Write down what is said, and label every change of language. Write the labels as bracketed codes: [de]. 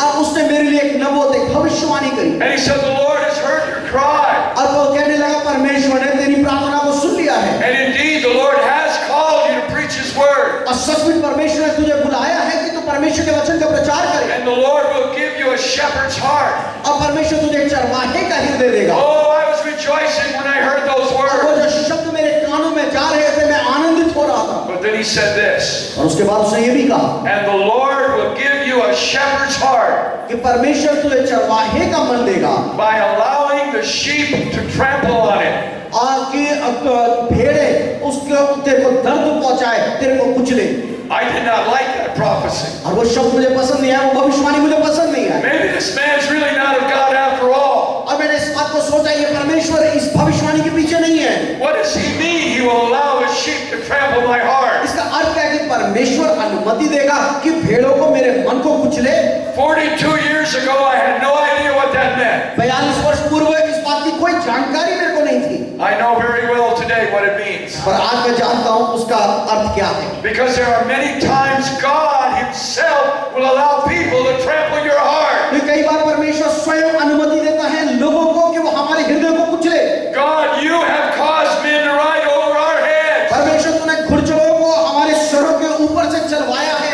[hi] और उसने मेरे लिए एक नबूवत एक भविष्यवाणी करी [en] And he said, the Lord has heard your cry. [hi] और वो कहने लगा परमेश्वर ने तेरी प्रार्थना को सुन लिया है [en] And indeed, the Lord has called you to preach his word. [hi] और सचमुच परमेश्वर ने तुझे बुलाया है कि तू परमेश्वर के वचन का प्रचार करे [en] And the Lord will give you a shepherd's heart. [hi] और परमेश्वर तुझे एक चरवाहे का हृदय देगा [en] Oh, I was rejoicing when I heard those [hi] और वो [en] words. [hi] जो शब्द मेरे कानों में जा रहे थे मैं आनंदित हो रहा था [en] But then he said this, [hi] और उसके बाद उसने ये भी कहा [en] and the Lord will give you a shepherd's heart [hi] कि परमेश्वर तुझे चरवाहे का मन देगा [en] by allowing the sheep to trample on it. [hi] और कि भेड़े उसके तेरे को दर्द पहुंचाए तेरे को कुचले [en] I did not like that prophecy. [hi] और वो शब्द मुझे पसंद नहीं आया वो भविष्यवाणी मुझे पसंद नहीं आया [en] Maybe this man's really not of God after all. [hi] और मैंने इस बात को सोचा ये परमेश्वर इस भविष्यवाणी के पीछे नहीं है [en] What does he mean? He will allow his sheep to trample my heart. [hi] इसका अर्थ क्या है कि परमेश्वर अनुमति देगा कि भेड़ों को मेरे मन को कुचले [en] 42 years ago, I had no idea what that meant. [hi] 42 वर्ष पूर्व इस बात की कोई जानकारी मेरे को नहीं थी [en] I know very well today what it means. [hi] पर आज मैं जानता हूँ उसका अर्थ क्या है [en] Because there are many times God himself will allow people to trample your heart. [hi] तो कई बार परमेश्वर स्वयं अनुमति देता है लोगों को कि वो हमारे हृदय को कुचले [en] God, you have caused men to ride over our heads. [hi] परमेश्वर तूने घुड़सवारों को हमारे सरों के ऊपर से चलवाया है